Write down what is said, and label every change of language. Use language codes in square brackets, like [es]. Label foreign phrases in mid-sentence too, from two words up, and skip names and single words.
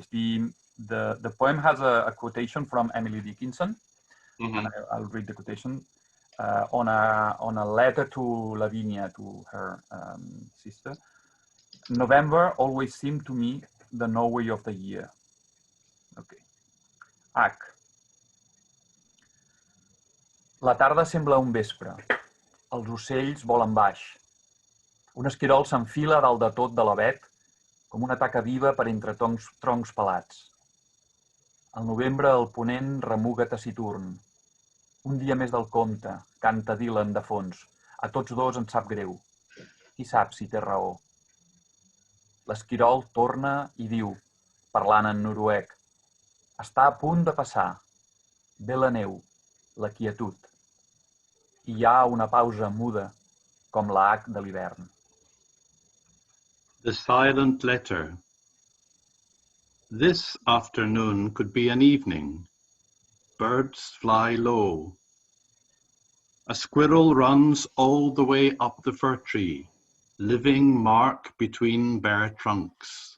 [en] The poem has a quotation from Emily Dickinson. Mm-hmm. And I'll read the quotation on a letter to Lavinia, to her sister. November always seemed to me the Norway of the year. Okay. H. [ca] La tarda sembla un vespre. Els ocells volen baix. Un esquirol s'enfila dalt de tot de l'avet com una taca viva per entre troncs pelats. Al novembre el ponent remuga taciturn. Un dia més del compte, canta Dylan de fons. A tots dos ens sap greu. Qui sap si té raó? L'esquirol torna i diu, parlant en noruec, està a punt de passar. Ve la neu, la quietud. I hi ha una pausa muda, com la H de l'hivern. [en] The silent letter. This afternoon could be an evening. Birds fly low. A squirrel runs all the way up the fir tree, living mark between bare trunks.